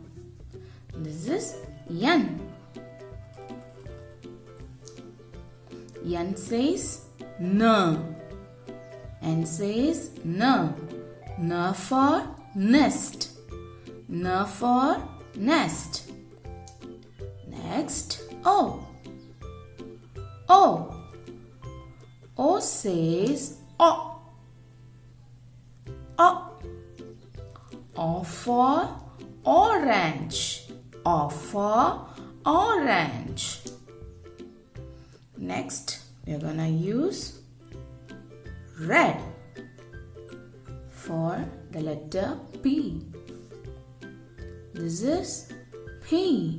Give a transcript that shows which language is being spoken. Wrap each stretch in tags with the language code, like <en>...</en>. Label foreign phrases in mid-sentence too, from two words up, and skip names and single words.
<en>This is Yan. Yan says N. N says N. N for nest. N for nest. Next, O. O. O says O. O. O for orange. O for orange. Next, we are gonna use red for the letter P. This is P.</en>